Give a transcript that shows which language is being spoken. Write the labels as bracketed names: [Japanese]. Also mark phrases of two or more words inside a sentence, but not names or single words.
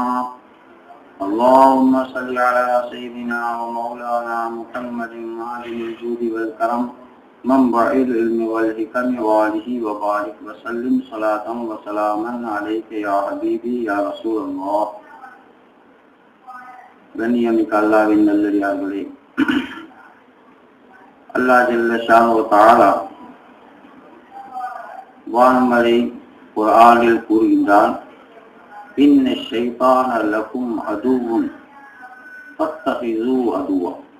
[Arabic] اللهم صل على سيدنا ومولانا محمد معدن الجود والكرم منبع العلم والحكم وآله وبارك وسلم صلاة وسلاما عليك يا حبيبي يا رسول الله. [Tamil] கண்ணியமிக்க அல்லாஹ்வின் நல்லடியார்களே, அல்லாஹ் [Arabic] جل شأنه تعالى [Tamil] வான்மறை குர்ஆனில் கூறுகின்றான், [Arabic] إن الشيطان لكم عدو فاتخذوه عدوا.